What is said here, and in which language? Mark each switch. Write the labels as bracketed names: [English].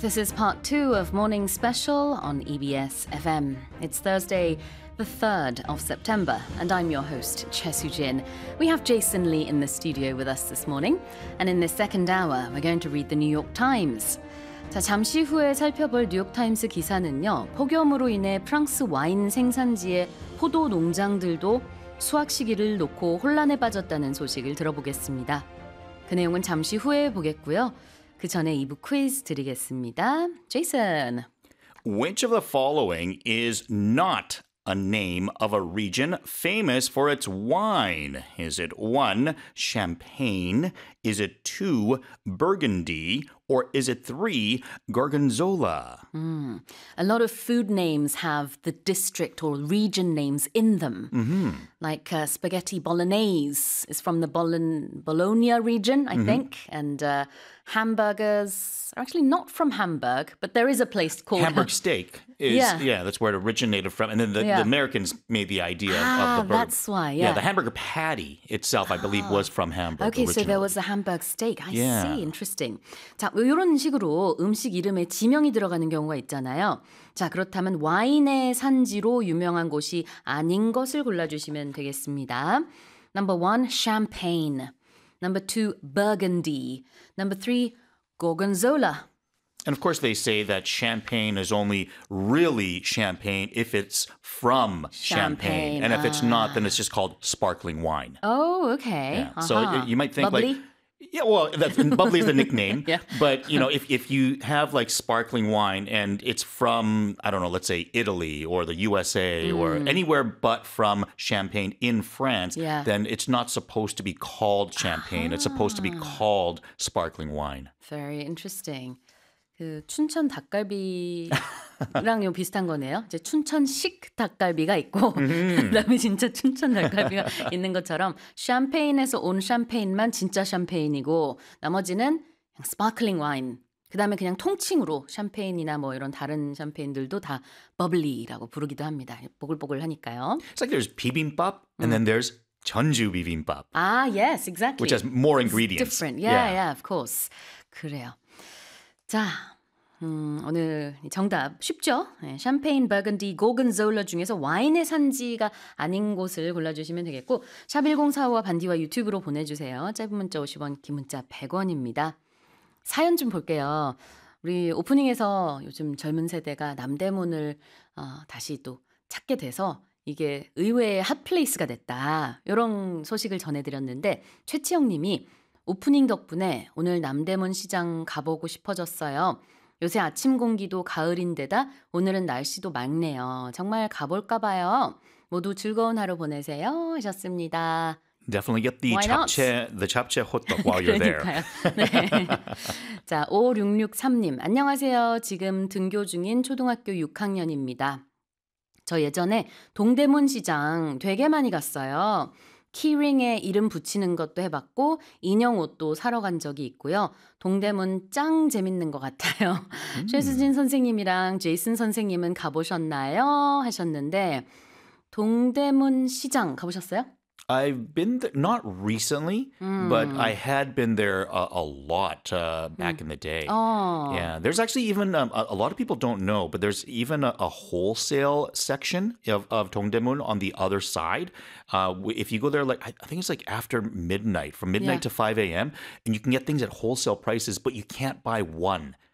[English] This is part two of Morning Special on EBS FM. It's Thursday, the 3rd of September, and I'm your host, Chesu Jin. We have Jason Lee in the studio with us this morning, and in this second hour, we're going to read the New York Times. [Korean] 자, 잠시 후에 살펴볼 뉴욕타임스 기사는요, 폭염으로 인해 프랑스 와인 생산지의 포도 농장들도 수확 시기를 놓고 혼란에 빠졌다는 소식을 들어보겠습니다. 그 내용은 잠시 후에 보겠고요. 그 전에 2부 퀴즈 드리겠습니다. [English] Jason. Which of the following is not a name of a region famous for its wine? Is it 1, Champagne? Is it 2, Burgundy? Or is it 3, Gorgonzola? A lot of food names have the district or region names in them. Mm-hmm. Like spaghetti bolognese is from the Bologna region, I think. And hamburgers are actually not from Hamburg, but there is a place called... Hamburg steak. Yeah, that's where it originated from. And then the Americans made the idea of the burger. That's why, yeah. Yeah, the hamburger patty itself, I believe, was from Hamburg originally. So there was a Hamburg steak. I see, interesting. [Korean] 자, 이런 식으로 음식 이름에 지명이 들어가는 경우가 있잖아요. 자, 그렇다면 와인의 산지로 유명한 곳이 아닌 것을 골라주시면 되겠습니다. [English] Number one, Champagne. Number two, Burgundy. Number three, Gorgonzola. And of course, they say that champagne is only really champagne if it's from champagne. And if it's not, then it's just called sparkling wine. Oh, okay. Yeah. Uh-huh. So you might think bubbly? Like... Yeah, well, that's, bubbly is the nickname. Yeah. But, you know, if you have like sparkling wine and it's from, I don't know, let's say Italy or the USA or anywhere but from Champagne in France, then it's not supposed to be called champagne. Uh-huh. It's supposed to be called sparkling wine. Very interesting. [Korean] 그 춘천 닭갈비랑 좀 비슷한 거네요. 이제 춘천식 닭갈비가 있고 그다음에 진짜 춘천 닭갈비가 있는 것처럼 샴페인에서 온 샴페인만 진짜 샴페인이고 나머지는 그냥 스파클링 와인. 그다음에 그냥 통칭으로 샴페인이나 뭐 이런 다른 샴페인들도 다 버블리라고 부르기도 합니다. 보글보글 하니까요. [English] It's like there's bibimbap and then there's 전주 비빔밥. Ah, yes, exactly. Which has more ingredients. It's different. Yeah, of course. [Korean] 그래요. 자, 오늘 정답 쉽죠? 네, 샴페인, 버건디, 고건졸라 중에서 와인의 산지가 아닌 곳을 골라주시면 되겠고 샵 1045와 반디와 유튜브로 보내주세요. 짧은 문자 50원, 긴 문자 100원입니다. 사연 좀 볼게요. 우리 오프닝에서 요즘 젊은 세대가 남대문을 다시 또 찾게 돼서 이게 의외의 핫플레이스가 됐다. 이런 소식을 전해드렸는데 최치영 님이 오프닝 덕분에 오늘 남대문 시장 가보고 싶어졌어요. 요새 아침 공기도 가을인데다 오늘은 날씨도 맑네요. 정말 가볼까 봐요. 모두 즐거운 하루 보내세요. 하셨습니다. [English] Definitely get the chapche hotdog while you're there. [Korean] 자, 5663님. 안녕하세요. 지금 등교 중인 초등학교 6학년입니다. 저 예전에 동대문 시장 되게 많이 갔어요. 키링에 이름 붙이는 것도 해봤고 인형 옷도 사러 간 적이 있고요. 동대문 짱 재밌는 것 같아요. 최수진 선생님이랑 제이슨 선생님은 가보셨나요? 하셨는데 동대문 시장 가보셨어요? [English] I've been there, not recently, but I had been there a lot back in the day. Oh. Yeah, there's actually even, a lot of people don't know, but there's even a wholesale section of Dongdaemun on the other side. If you go there, like I think it's like after midnight, from midnight to 5 a.m., and you can get things at wholesale prices, but you can't buy one.